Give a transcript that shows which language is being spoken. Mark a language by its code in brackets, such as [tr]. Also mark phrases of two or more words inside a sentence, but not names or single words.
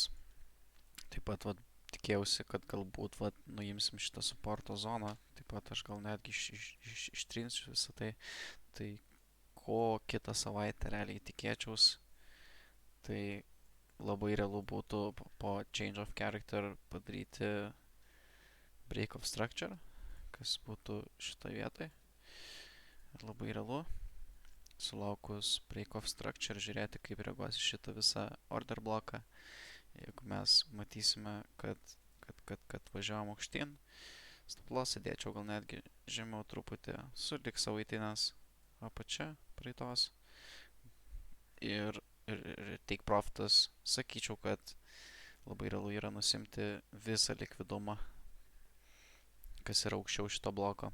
[lt] Taip pat tikėjausi, kad galbūt nuimsim šitą supporto zoną, taip pat aš gal netgi ištrinsiu visą tai. Tai ko kitą savaitę realiai tikėčiaus, tai labai realu būtų po [en] change of character [lt] padaryti [en] break of structure, [lt] kas būtų šitoje vietoje. Ir labai realu sulaukus [en] break of structure [lt] žiūrėti, kaip reaguos šitą visą order bloką. Jeigu mes matysime, kad važiavom aukštyn, [en] stop lossą [lt] dėčiau gal netgi žemiau truputį, sulik savaitinės apačia praeitos. Ir [en] take profitas, [lt] sakyčiau, kad labai realu yra nusimti visą likvidumą, kas yra aukščiau šito bloko.